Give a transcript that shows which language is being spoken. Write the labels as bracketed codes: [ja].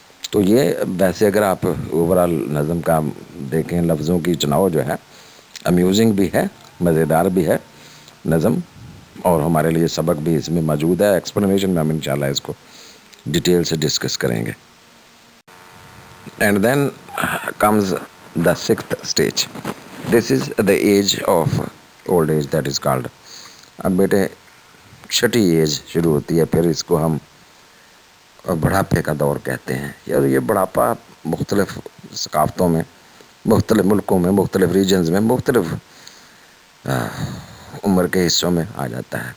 [ur] تو یہ ویسے اگر آپ اوورال نظم کا دیکھیں، لفظوں کی چناؤ جو ہے امیوزنگ بھی ہے، مزیدار بھی ہے نظم، اور ہمارے لیے سبق بھی اس میں موجود ہے. ایکسپلینیشن میں ہم انشاءاللہ اس کو ڈیٹیل سے ڈسکس کریں گے. [en] And then comes the sixth stage. This is the age of old age that is called. [ur] اب بیٹے چھٹی ایج شروع ہوتی ہے، پھر اس کو ہم بڑھاپے کا دور کہتے ہیں. اور یہ بڑھاپا مختلف ثقافتوں میں، مختلف ملکوں میں، مختلف ریجنز میں، مختلف عمر کے حصوں میں آ جاتا ہے.